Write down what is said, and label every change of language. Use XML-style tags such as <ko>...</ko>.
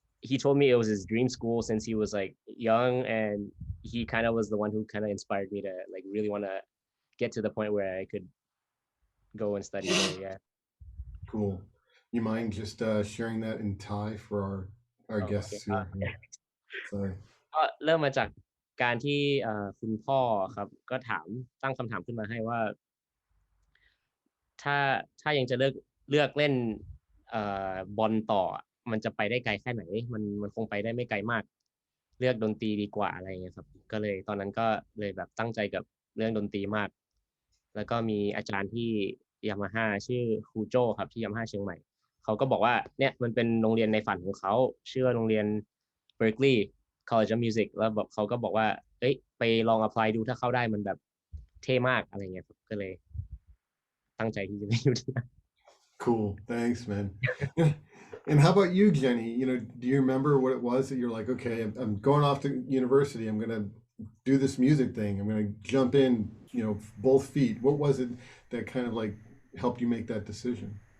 <en>He told me it was his dream school since he was like young, and he kind of was the one who kind of inspired me to like really want to get to the point where I could go and study there. Yeah. Cool. You mind just sharing that in Thai for our guests here? Sorry.</en> <th>ก็เริ่มมาจากการที่คุณพ่อครับก็ตั้งคำถามขึ้นมาให้ว่าถ้ายังจะเลือกเล่นบอลต่อมันจะไปได้ไกลแค่ไหนมันคงไปได้ไม่ไกลมากเลือกดนตรีดีกว่าอะไรเงี้ยครับก็เลยตอนนั้นก็เลยแบบตั้งใจกับเรื่องดนตรีมาก แล้วก็มีอาจารย์ที่ยามาฮ่าชื่อครูโจ้ครับที่ยามาฮ่าเชียงใหม่เขาก็บอกว่าเนี่ยมันเป็นโรงเรียนในฝันของเขาชื่อว่าโรงเรียน Berkeley College of Music แล้วแบบเขาก็บอกว่าเอ้ยไปลอง apply ดูถ้าเข้าได้มันแบบเท่มากอะไรเงี้ยครับก็เลยตั้งใจที่จะไปอยู่ที่นั่น</th> <en>Cool. Thanks, man. And how about you, Jenny? Do you remember what it was that you're like, okay, I'm going off to university. I'm going to do this music thing. I'm going to jump in, both feet. What was it that kind of like helped you make that decision?</en>